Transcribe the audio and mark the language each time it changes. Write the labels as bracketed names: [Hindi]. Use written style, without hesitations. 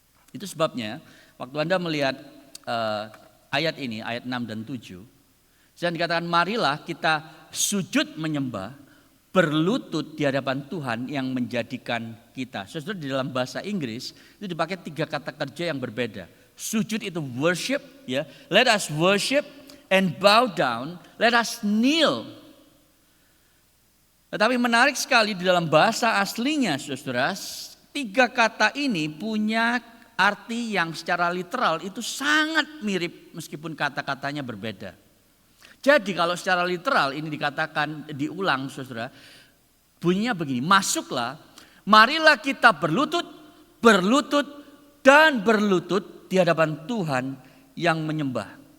[Indonesian] Itu sebabnya waktu Anda melihat ayat ini, ayat 6 dan 7, dan dikatakan marilah kita sujud menyembah, berlutut di hadapan Tuhan yang menjadikan kita. Saudara, di dalam bahasa Inggris itu dipakai 3 kata kerja yang berbeda. Sujud itu worship, ya. [English] Let us worship and bow down, let us kneel. [Indonesian] Tetapi menarik sekali di dalam bahasa aslinya, saudara, 3 kata ini punya arti yang secara literal itu sangat mirip meskipun kata-katanya berbeda. Jadi kalau secara literal ini dikatakan, diulang saudara, bunyinya begini, masuklah, marilah kita berlutut, berlutut, dan berlutut di hadapan Tuhan yang menyembah.